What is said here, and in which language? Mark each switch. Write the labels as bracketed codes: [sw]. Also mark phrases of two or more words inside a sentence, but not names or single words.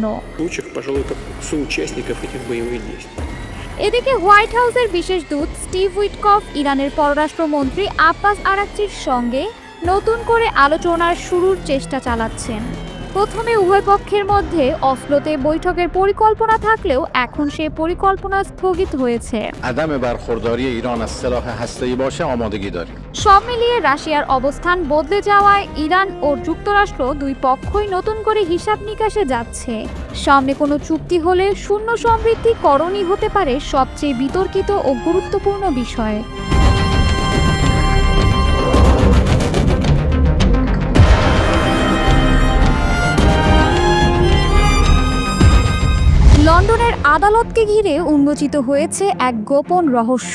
[ru] случаев, пожалуй, как соучастников этих боевых действий. [bn] এদিকে হোয়াইট হাউসের বিশেষ দূত স্টিভ উইটকফ ইরানের পররাষ্ট্রমন্ত্রী আব্বাস আরাকচির সঙ্গে নতুন করে আলোচনার শুরুর চেষ্টা চালাচ্ছেন। প্রথমে উভয় পক্ষের মধ্যে অসলোতে বৈঠকের পরিকল্পনা থাকলেও এখন সে পরিকল্পনা স্থগিত হয়েছে। [fa] عدم برخورداری ایران از سلاح هسته‌ای باشه آمادگی داریم. [bn] সব মিলিয়ে রাশিয়ার অবস্থান বদলে যাওয়ায় ইরান ও যুক্তরাষ্ট্র দুই পক্ষই নতুন করে হিসাব নিকাশে যাচ্ছে। সামনে কোনো চুক্তি হলে শূন্য সমৃদ্ধিকরণই হতে পারে সবচেয়ে বিতর্কিত ও গুরুত্বপূর্ণ বিষয়। লন্ডনের আদালতকে ঘিরে উন্মোচিত হয়েছে এক গোপন রহস্য।